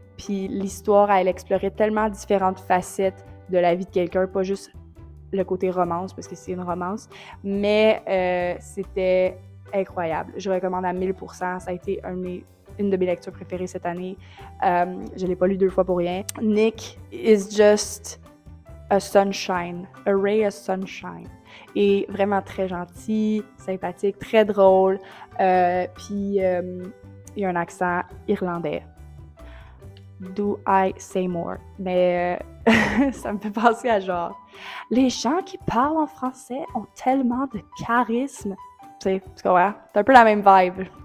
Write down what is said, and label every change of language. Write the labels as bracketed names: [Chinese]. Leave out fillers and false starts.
[French] Puis l'histoire, elle explorait tellement différentes facettes de la vie de quelqu'un, pas juste le côté romance, parce que c'est une romance, mais c'était incroyable. Je recommande à 1000%. Ça a été une de mes lectures préférées cette année. Je l'ai pas lu 2 fois pour rien. [English] Nick is just a sunshine, a ray of sunshine. [French] Et vraiment très gentil, sympathique, très drôle. Puis il y a un accent irlandais. [English] Do I say more? [French] Mais ça me fait penser à genre, les gens qui parlent en français ont tellement de charisme. Tu sais, tu comprends? C'est un peu la même vibe.